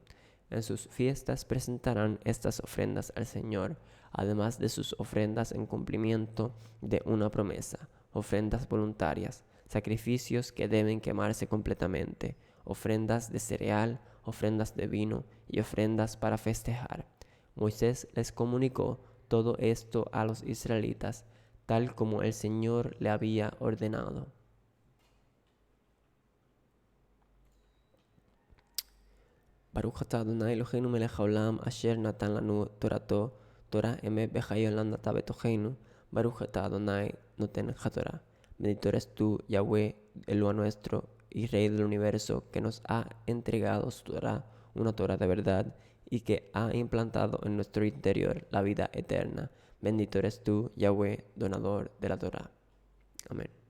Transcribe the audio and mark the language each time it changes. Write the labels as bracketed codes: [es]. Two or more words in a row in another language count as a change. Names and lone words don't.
[es] En sus fiestas presentarán estas ofrendas al Señor, además de sus ofrendas en cumplimiento de una promesa, ofrendas voluntarias, sacrificios que deben quemarse completamente, ofrendas de cereal, ofrendas de vino y ofrendas para festejar. Moisés les comunicó todo esto a los israelitas, tal como el Señor le había ordenado. [he] ברוך אתה אדני אלהינו מלך העולם אשר נתן לנו תורתו תורה אמת בחיות נטע בתוכנו ברוך אתה אדני נותן התורה. [es] Bendito eres tú, Yahweh, Eloa nuestro y Rey del universo, que nos ha entregado su Torah, una Torah de verdad, y que ha implantado en nuestro interior la vida eterna. Bendito eres tú, Yahweh, donador de la Torah. Amén.